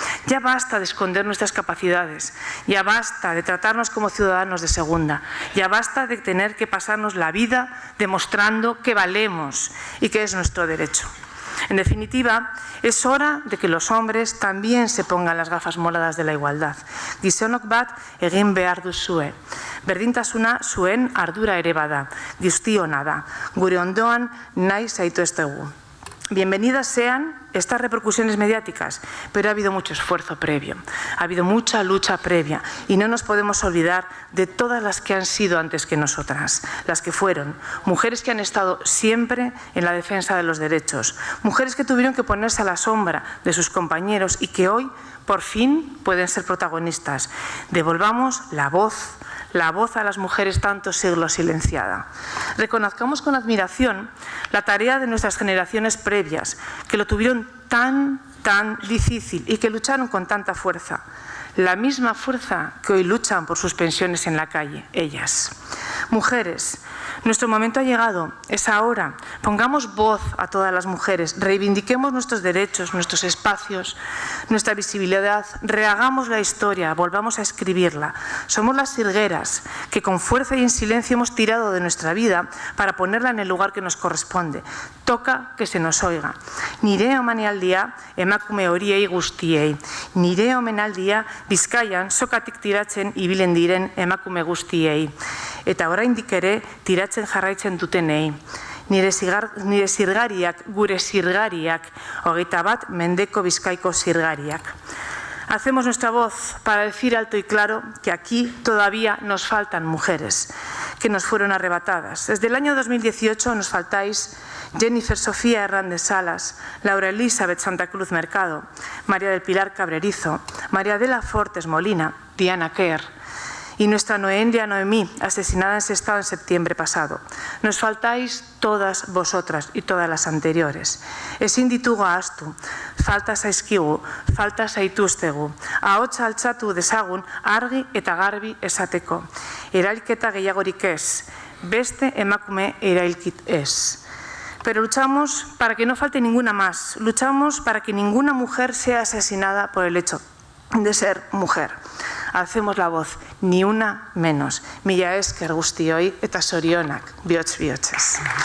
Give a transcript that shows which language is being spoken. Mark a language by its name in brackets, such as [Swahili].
[Spanish] Ya basta de esconder nuestras capacidades. Ya basta de tratarnos como ciudadanos de segunda. Ya basta de tener que pasarnos la vida demostrando que valemos y que es nuestro derecho. En definitiva, es hora de que los hombres también se pongan las gafas moradas de la igualdad. Gizonok bat egin behar duzue. Berdintasuna zuen ardura ere bada. Guztiona da. Gure ondoan nahi zaituztegu. Bienvenidas sean estas repercusiones mediáticas, pero ha habido mucho esfuerzo previo, ha habido mucha lucha previa y no nos podemos olvidar de todas las que han sido antes que nosotras, las que fueron, mujeres que han estado siempre en la defensa de los derechos, mujeres que tuvieron que ponerse a la sombra de sus compañeros y que hoy, por fin, pueden ser protagonistas. Devolvamos la voz a las mujeres tantos siglos silenciada. Reconozcamos con admiración la tarea de nuestras generaciones previas, que lo tuvieron tan difícil y que lucharon con tanta fuerza. La misma fuerza que hoy luchan por sus pensiones en la calle, ellas. Mujeres, nuestro momento ha llegado, es ahora. Pongamos voz a todas las mujeres, reivindiquemos nuestros derechos, nuestros espacios, nuestra visibilidad, rehagamos la historia, volvamos a escribirla. Somos las sirgueras que con fuerza y en silencio hemos tirado de nuestra vida para ponerla en el lugar que nos corresponde. Toca que se nos oiga. [Basque] Nire omenaldia emakume horiei guztiei. Nire omenaldia Bizkaian sokatik tiratzen ibilen diren emakume guztiei. Eta oraindik ere tiratzen jarraitzen dutenei. Nire zirgariak, gure zirgariak, 21 mendeko Bizkaiko zirgariak. [Spanish] Hacemos nuestra voz para decir alto y claro que aquí todavía nos faltan mujeres que nos fueron arrebatadas. Desde el año 2018 nos faltáis Jennifer Sofía Hernández Salas, Laura Elizabeth Santa Cruz Mercado, María del Pilar Cabrerizo, María de la Fortes Molina, Diana Kerr y nuestra Noelia Noemí, asesinada en Sestao en septiembre pasado. Nos faltáis todas vosotras y todas las anteriores. [Basque] Ezin ditugu ahaztu, falta zaizkigu, falta zaituztegu. Ahotsa altxatu dezagun argi eta garbi esateko. Erailketa gehiagorik ez, beste emakume erailkit ez. [Spanish] Pero luchamos para que no falte ninguna más. Luchamos para que ninguna mujer sea asesinada por el hecho de ser mujer. alcemos la voz, ni una menos. [Basque] Mila esker guztioi eta zorionak, bihotz-bihotzez.